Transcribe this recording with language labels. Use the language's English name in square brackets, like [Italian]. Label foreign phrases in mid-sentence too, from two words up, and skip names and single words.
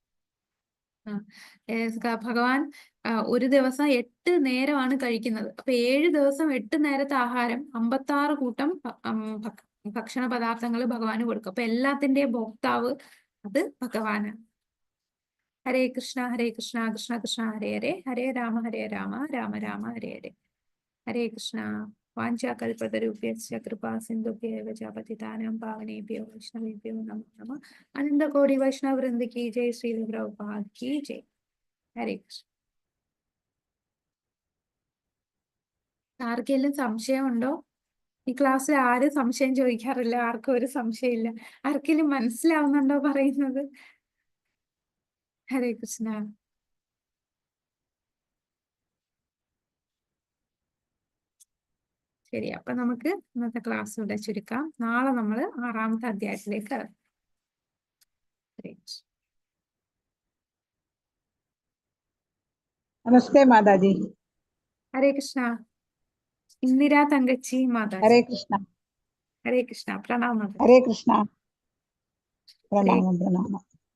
[Malayalam] ഭഗവാൻ ഒരു ദിവസം 8 നേരമാണ് കഴിക്കുന്നത്. അപ്പൊ 7 ദിവസം 8 നേരത്തെ ആഹാരം, 56 കൂട്ടം ഭക്ഷണ പദാർത്ഥങ്ങൾ ഭഗവാന് കൊടുക്കും. അപ്പൊ എല്ലാത്തിന്റെയും ഭോക്താവ് അത് ഭഗവാനാണ്. ഹരേ കൃഷ്ണ കൃഷ്ണ കൃഷ്ണ ഹരേ ഹരേ, ഹരേ രാമ രാമ രാമ ഹരേ ഹരേ. ഹരേ കൃഷ്ണ. [Sanskrit] വാഞ്ചാകൽപതരുഭ്യശ്ച കൃപാ സിന്ധുഭ്യേവ ച പതിതാനാം പാവനേഭ്യോ വൈഷ്ണവേഭ്യോ നമോ നമഃ. [Hindi] अनंतकोटि वैष्णव वृंद की जय। श्री प्रभुपाद की जय. [Malayalam] ഹരേ കൃഷ്ണ. ആർക്കെങ്കിലും സംശയമുണ്ടോ? ഈ ക്ലാസ്സിൽ ആരും സംശയം ചോദിക്കാറില്ല, ആർക്കും ഒരു സംശയമില്ല. ആർക്കെങ്കിലും മനസ്സിലാവുന്നുണ്ടോ പറയുന്നത്? ഹരേ കൃഷ്ണ. ശരി, അപ്പൊ നമുക്ക് ഇന്നത്തെ ക്ലാസ് ഇവിടെ ചുരുക്കാം. നാളെ നമ്മൾ 6ാമത്തെ അധ്യായത്തിലേക്ക് കടക്കും. ഹരേ കൃഷ്ണ. [Hindi] नमस्ते माता जी। [Malayalam] ഹരേ കൃഷ്ണ. ഇന്ദിര തങ്കച്ചി മാതാജി. [Hindi] हरे कृष्णा। [Malayalam] ഹരേ കൃഷ്ണ. പ്രണാമം മാതാജി. [Hindi] हरे कृष्णा। [Malayalam] ഹരേ [Hindi] प्रणाम प्रणाम।